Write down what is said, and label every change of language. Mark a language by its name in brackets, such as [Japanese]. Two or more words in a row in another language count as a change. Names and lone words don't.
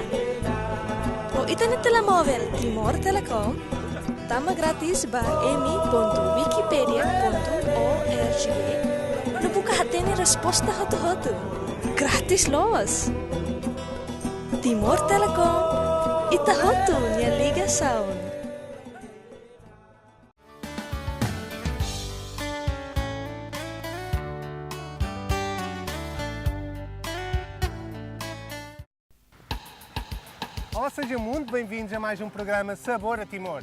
[Tetum] O ita na telemóvel Timor Telecom, tama grátis ba emi.wikipedia.org. No buka hatene resposta hotu-hotu. Gratis los. Timor Telecom, ita hotu nia ligação. [Portuguese] Olá, sejam muito bem-vindos a mais um programa Sabor a Timor.